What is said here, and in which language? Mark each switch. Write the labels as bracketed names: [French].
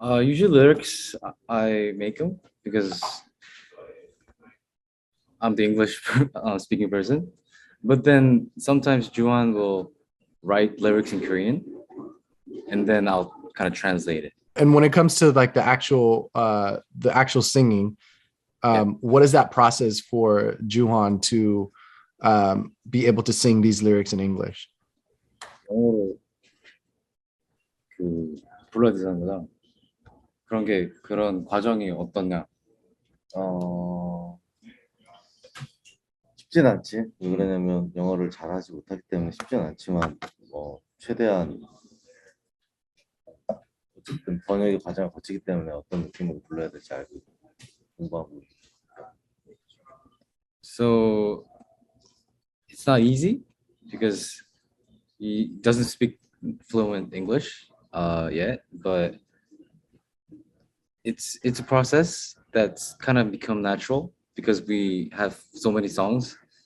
[English] Usually lyrics I make them because I'm the English speaking person, but then sometimes Juan will write lyrics in Korean, and then I'll kind of translate it. And when it comes to like the actual singing, Yeah. what is that process for Juhan to be able to sing these lyrics in English? [Korean] 영어로 그 불러야 되는 거죠. 그런 과정이 어떠냐? 어, 쉽진 않지. 왜 그러냐면 영어를 잘하지 못하기 때문에 쉽진 않지만 최대한 어쨌든 번역의 과정을 거치기 때문에 어떤 느낌으로 불러야 될지 알고 공부하고. [English] So it's not easy because he doesn't speak fluent English yet, but it's a process that's kind of become natural because we have so many songs.